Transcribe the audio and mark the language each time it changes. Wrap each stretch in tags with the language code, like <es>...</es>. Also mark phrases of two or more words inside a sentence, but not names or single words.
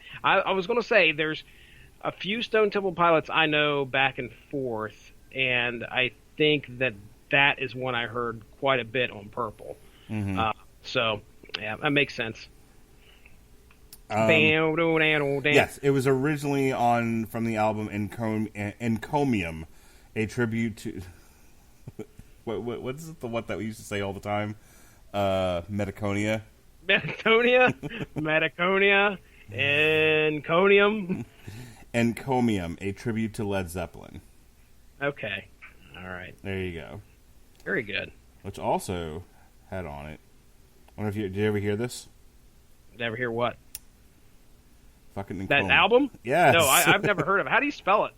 <en>I was going to say there's a few Stone Temple Pilots I know back and forth, and I think that is one I heard quite a bit on Purple. Mm-hmm. So yeah, that makes sense. Yes, it was originally from the album Encomium, a tribute to what is it? What that we used to say all the time? Metaconia. Metaconia, Enconium. Encomium, a tribute to Led Zeppelin. Okay, all right. There you go. Very good. Which also had on it. I wonder if did you ever hear this? Never hear what? Fucking That album? Yes. No, I've never heard of it. How do you spell it?</en>